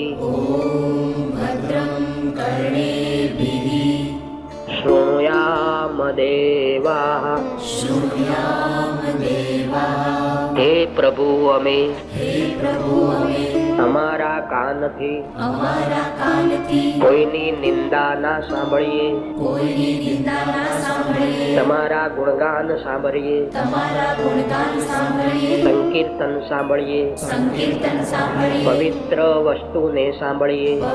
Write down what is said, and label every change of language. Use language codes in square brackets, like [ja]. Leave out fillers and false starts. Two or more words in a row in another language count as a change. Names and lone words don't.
[sa] भद्रं कर्णेभिः शृणुयाम देवाः शृणुयाम देवाः हे प्रभु અમે [gu] અમારા કાનથી કાનથી કોઈની નિંદા ના સાંભળીએ, તમારા ગુણગાન સાંભળીએ, સંકીર્તન સાંભળીએ, પવિત્ર વસ્તુને સાંભળીએ.